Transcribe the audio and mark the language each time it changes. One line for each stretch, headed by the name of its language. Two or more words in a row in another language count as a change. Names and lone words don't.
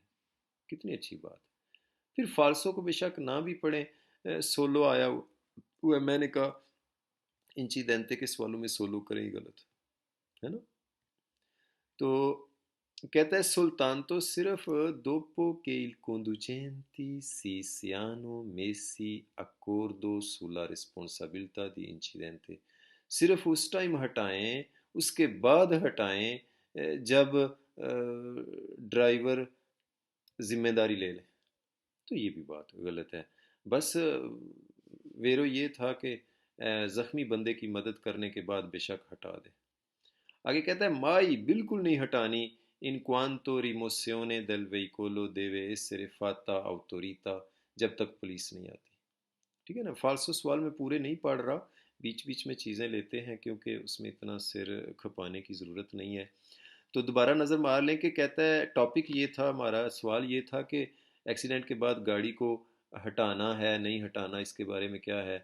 Hindi: कितनी अच्छी बात। फिर फाल्सो को बेशक ना भी पढ़ें, सोलो आया हुआ है, मैंने कहा इंचिडेंटे के सवालों में सोलो करें ही गलत है ना। तो कहता है सुल्तान तो सिर्फ
Italian: dopo che il conducente si siano messi accordo sulla responsabilità di incidente,
Hindi: सिर्फ उस टाइम हटाएं, उसके बाद हटाएं जब ड्राइवर जिम्मेदारी ले ले। तो ये भी बात गलत है। बस वेरो ये था कि ज़ख्मी बंदे की मदद करने के बाद बेशक हटा दे। आगे कहता है माई बिल्कुल नहीं हटानी, इन
Italian: quanto rimozione del veicolo deve essere fatta autorità,
Hindi: जब तक पुलिस नहीं आती। ठीक है ना, फालसो सवाल में पूरे नहीं पढ़ रहा, बीच बीच में चीज़ें लेते हैं क्योंकि उसमें इतना सिर खपाने की ज़रूरत नहीं है। तो दोबारा नज़र मार लें कि कहता है टॉपिक ये था, हमारा सवाल ये था कि एक्सीडेंट के बाद गाड़ी को हटाना है नहीं हटाना, इसके बारे में क्या है।